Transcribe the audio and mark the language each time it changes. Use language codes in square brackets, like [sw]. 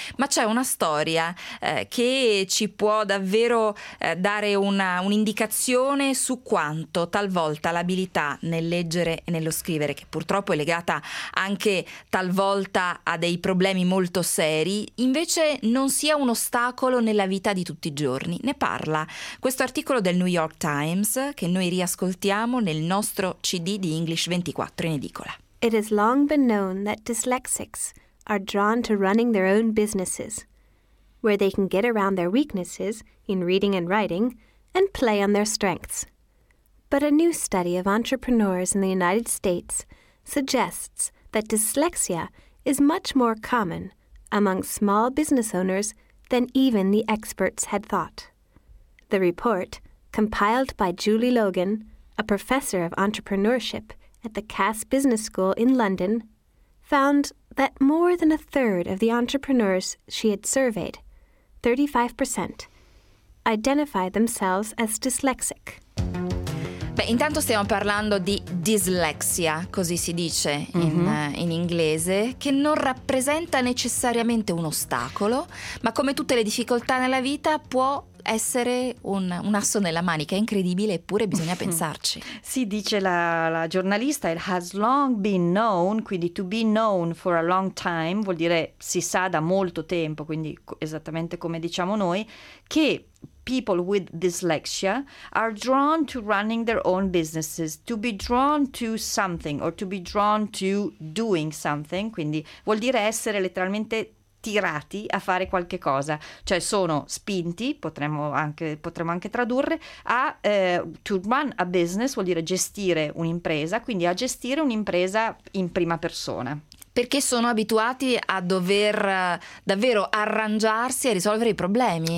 [it] Ma c'è una storia che ci può davvero dare un'indicazione su quanto talvolta l'abilità nel leggere e nello scrivere, che purtroppo è legata anche talvolta a dei problemi molto seri, invece non sia un ostacolo nella vita di tutti i giorni. Ne parla questo articolo del New York Times che noi riascoltiamo nel nostro CD di English 24 in edicola. [en] It has long been known that dyslexics are drawn to running their own businesses, where they can get around their weaknesses in reading and writing and play on their strengths. But a new study of entrepreneurs in the United States suggests that dyslexia is much more common among small business owners than even the experts had thought. The report, compiled by Julie Logan, a professor of entrepreneurship at the Cass Business School in London, found that more than a third of the entrepreneurs she had surveyed, 35%, identified themselves as dyslexic. [it] Beh, intanto stiamo parlando di dislessia, così si dice in inglese, che non rappresenta necessariamente un ostacolo, ma come tutte le difficoltà nella vita può essere un asso nella manica. È incredibile, eppure bisogna pensarci. Sì, dice la giornalista, [en] it has long been known, [it] quindi [en] to be known for a long time, [it] vuol dire si sa da molto tempo, quindi esattamente come diciamo noi, che [en] people with dyslexia are drawn to running their own businesses, to be drawn to something or to be drawn to doing something. [it] Quindi vuol dire essere letteralmente tirati a fare qualche cosa, cioè sono spinti, potremmo anche tradurre, [en] to run a business [it] vuol dire gestire un'impresa, quindi a gestire un'impresa in prima persona. Perché sono abituati a dover davvero arrangiarsi e risolvere i problemi.